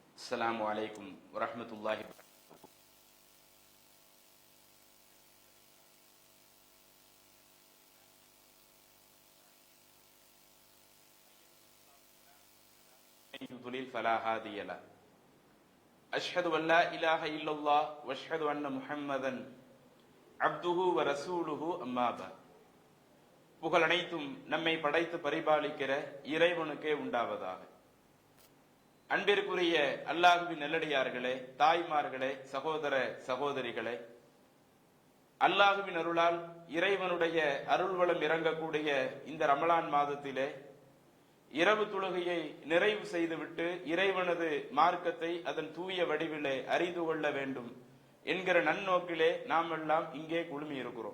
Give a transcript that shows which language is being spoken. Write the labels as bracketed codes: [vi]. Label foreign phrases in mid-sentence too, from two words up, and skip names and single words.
[ar] السلام عليكم ورحمة الله யுضلل فلا هادي له أشهد أن لا إله إلا الله وأشهد أن محمدا عبده ورسوله أما بعد. [ta] புகழ் அனைத்தும் நம்மை படைத்து பரிபாலிக்கிற இறைவனுக்கே உண்டாவதாக. அன்பிற்குரிய அல்லாஹ்வின் நல்லடியார்களே, தாய்மார்களே, சகோதர சகோதரிகளே, அல்லாஹ்வின் அருளால் இறைவனுடைய அருள்வளம் இறங்கக்கூடிய இந்த ரமலான் மாதத்திலே இரவு தொழுகையை நிறைவு செய்துவிட்டு இறைவனது மார்க்கத்தை அதன் தூய வடிவிலே அறிந்து கொள்ள வேண்டும் என்கிற நன்னோக்கிலே நாம் எல்லாம் இங்கே குழுமி இருக்கிறோம்.